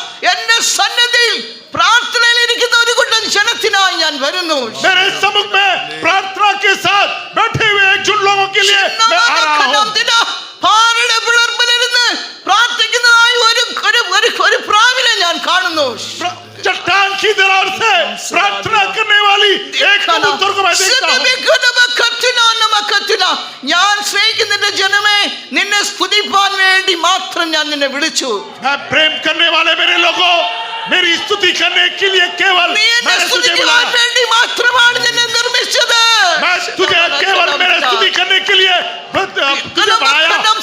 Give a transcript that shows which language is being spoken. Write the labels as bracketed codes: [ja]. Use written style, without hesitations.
[ml] എന്റെ സന്നിധിയിൽ പ്രാർത്ഥനയിൽ ഇരിക്കുന്ന ഒരു കൂട്ടം ജനത്തിനായി ഞാൻ വരുന്നു [hi] मेरे सम्मुख में प्रार्थना के साथ बैठे हुए एक झुंड लोगों के लिए मैं आ रहा हूं [ml] പാറയുടെ പിളർപ്പിലിരുന്ന് പ്രാർത്ഥിക്കുന്നതായി ഒരു പ്രാവിനെ ഞാൻ കാണുന്നു [hi] चट्टान की दरार से प्रार्थना करने वाली एक कबूतर को मैं देखता हूं [ml] ഞാൻ സ്നേഹിക്കുന്ന എന്റെ ജനമേ നിന്നെ സ്തുതിപ്പാൻ വേണ്ടി മാത്രം ഞാൻ നിന്നെ വിളിച്ചു [hi] मैं प्रेम करने वाले मेरे लोगों मेरी स्तुति करने के लिए केवल मैंने तुझे बुलाया [ml] വേണ്ടി മാത്രമാണ് നിന്നെ നിർമ്മിച്ചത് [hi] मैं तुझे केवल मेरे स्तुति करने के लिए तुझे बनाया